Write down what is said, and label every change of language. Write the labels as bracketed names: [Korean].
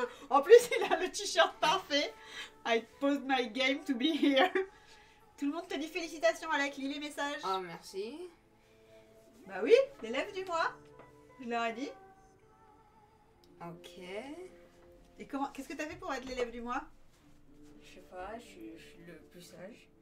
[French] En plus, il a le t-shirt parfait. [English] I posed my game to be here. [French] Tout le monde te dit félicitations, Alec. Lis les messages. Oh, merci. Bah oui, l'élève du mois. Je leur ai dit. Ok. Et comment? Qu'est-ce que t'as fait pour être l'élève du mois? Je sais pas, je suis le plus sage.